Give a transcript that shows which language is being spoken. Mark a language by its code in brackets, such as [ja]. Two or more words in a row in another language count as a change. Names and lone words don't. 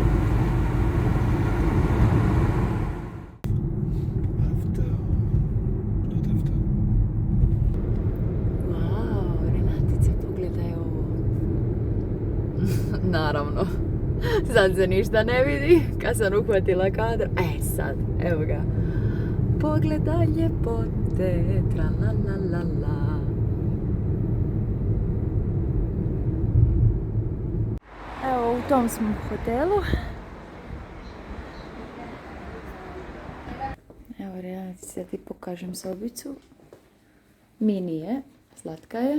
[hr] Naravno, sad se ništa ne vidi kad sam uhvatila kadar. Sad, evo ga. pogledaj ljepote, tra la la la la. Evo, u tom smo hotelu. Evo, Renatica, ja ti pokažem sobicu. Mini je, slatka je.